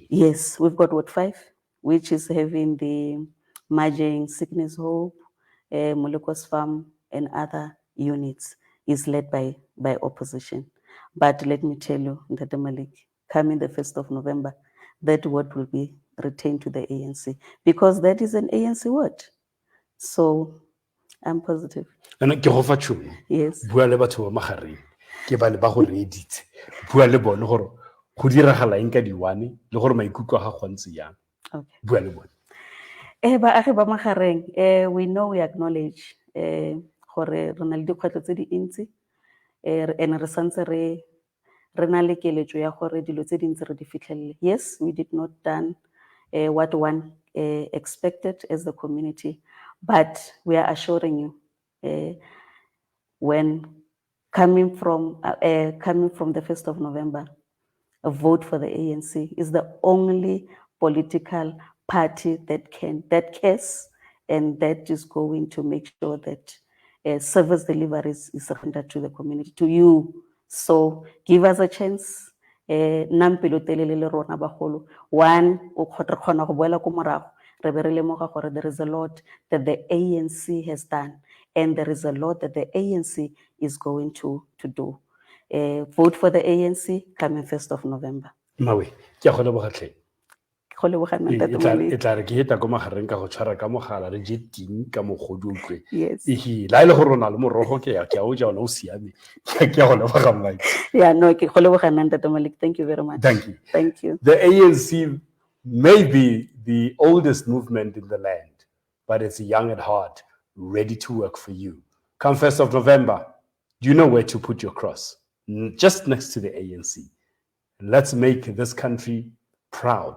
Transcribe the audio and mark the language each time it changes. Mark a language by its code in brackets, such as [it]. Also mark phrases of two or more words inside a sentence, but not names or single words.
[en] Yes, we've got Ward 5, which is having the Magareng Sickness Hope, Molekos Farm, and other units, is led by opposition. But let me tell you, Dr. Malik, coming the 1st of November, that ward will be retain to the ANC, because that is an ANC word. So I'm positive. [tn] And ke go fa tšhono. [en] Yes. [tn] Bua le batho ba Magareng, ke ba le ba go reeditse. Bua le bone gore go diragala eng ka di-one le gore maikutlo a ga go ntse yang. [en] Okay. [tn] Bua le bone. Baagi ba Magareng, [en] we know, we acknowledge [tn] gore re na le dikgwetlho tse dintsi and re santse re na le keletso ya gore dilo tse dintsi re di fitlhelele. [en] Yes, we did not done what one expected as the community, but we are assuring you, when coming from the 1st of November, a vote for the ANC is the only political party that cares and that is going to make sure that service delivery is rendered to the community, to you. So give us a chance. [tn] Nampelo telele le rona bagolo. One, o kgona go boela ko morago. Re be re lemoga gore [en] there is a lot that the ANC has done, and there is a lot that the ANC is going to do. Vote for the ANC coming 1st of November. [tn] Mawe, ke a go leboga tlhe. Go leboga nna Ntate E Malik. tla re ke heta ko Magareng ka go tshwara ka mogala re je ting ka mogodi utlwe. [en] Yes. [tn] La ile go rona le morogo ke ya o ja ona o siame. Ke a go leboga Mike. [en] Yeah, no, [tn] ke go leboga nna Ntate Malik. [en] Thank you very much. Thank you. Thank you. The ANC may be the oldest movement in the land, but it's young at heart, ready to work for you. Come 1st of November, you know where to put your cross, just next to the ANC. Let's make this country proud.